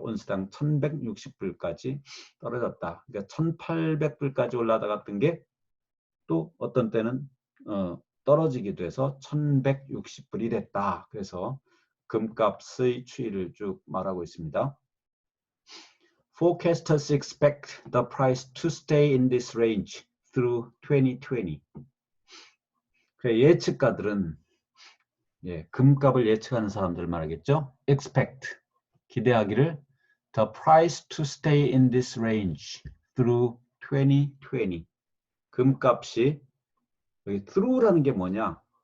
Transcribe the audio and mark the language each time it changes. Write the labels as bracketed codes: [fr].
[ko] 온스당 1160불까지 떨어졌다. 그러니까 1800불까지 올라갔던 게 또 어떤 때는 떨어지기도 해서 1160불이 됐다. 그래서 금값의 추이를 쭉 말하고 있습니다. [en] Forecasters expect the price to stay in this range through 2020. [ko] 예측가들은 금값을 예측하는 사람들 말하겠죠. [en] Expect [ko] 기대하기를 [en] the price to stay in this range through 2020. [ko] 금값이 여기 through라는 게 뭐냐?